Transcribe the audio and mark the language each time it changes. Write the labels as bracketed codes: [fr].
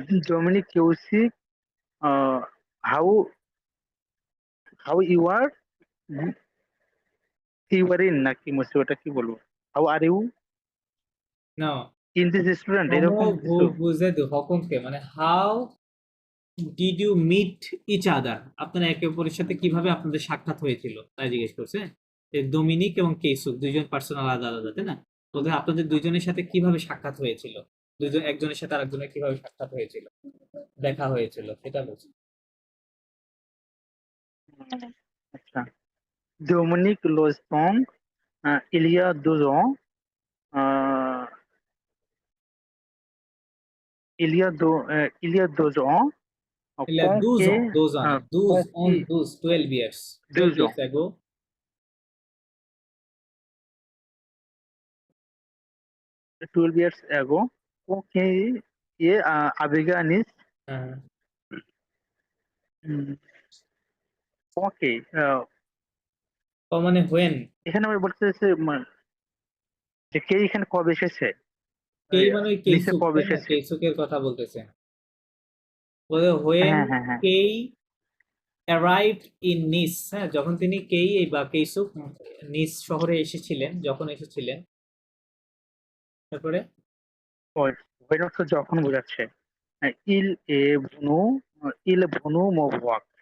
[en] Dominic কিউসি, how you are, you are in [bn] নাকি মুছে ওটা কি বলবো, [en] how are you No, in this restaurant, এরকম [fr] comment [bn] কিছু। [fr] vous vous êtes rencontrés [bn] মানে [en] how did you meet each other, [bn] আপনারা একে অপরের সাথে কিভাবে আপনাদের সাক্ষাৎ হয়েছিল তাই জিজ্ঞেস করছে। এই ডোমিনিক এবং কেইসুক দুইজন পার্সন আলাদা আলাদা, তাই না, বলতে আপনাদের দুইজনের সাথে কিভাবে সাক্ষাৎ হয়েছিল, দুইজন একজনের সাথে আরেকজনের কিভাবে সাক্ষাৎ হয়েছিল, দেখা হয়েছিল, সেটা বলছে। [fr] আচ্ছা, ডোমিনিক লোস্টং, il y a 2 ans, il y a 2 ans, Il y a 12 ans, 12 ans, 12 ans, [en] 12 years, 12 years ago. 12 years ago, okay, [hi] ये आवेगा निस, [en] okay, [bn] ও মানে [en] when, [bn] এখানে আমি বলতেছি যে কে এখানে কবে এসেছে, কেই মানে ওই নিচে কেইসুক, কবে তাই না, এসেছে। কেইসুকের কথা বলতেছে, বলে [en] when [bn] হ্যাঁ হ্যাঁ হ্যাঁ, কেই [en] arrived in Nice, [bn] হ্যাঁ, যখন তিনি কেই বা কেইসুক নিস শহরে এসেছিলেন, যখন এসেছিলেন, তারপরে ওই অর্থ যখন বোঝাচ্ছে, [fr] il est venu me voir,